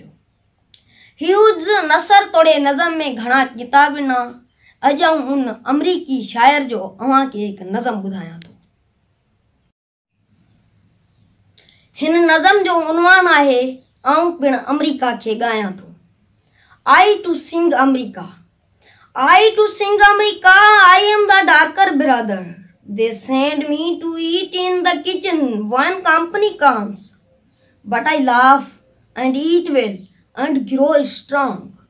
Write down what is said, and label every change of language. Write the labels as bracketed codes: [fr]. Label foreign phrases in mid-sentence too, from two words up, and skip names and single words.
[sd] ह्यूज नसर तोड़े नज़म में घणा किताब ॾिना। अॼु आऊं उन अमरीकी शायर जो अव्हांखे हिकु नज़म ॿुधायां थो। हिन नज़म जो उनवान आहे आऊं पिणु अमरीका खे ॻायां थो। [en] I too sing America, I too sing America, I am the darker brother. They send me to eat in the kitchen when company comes, but I laugh and eat well and grow strong.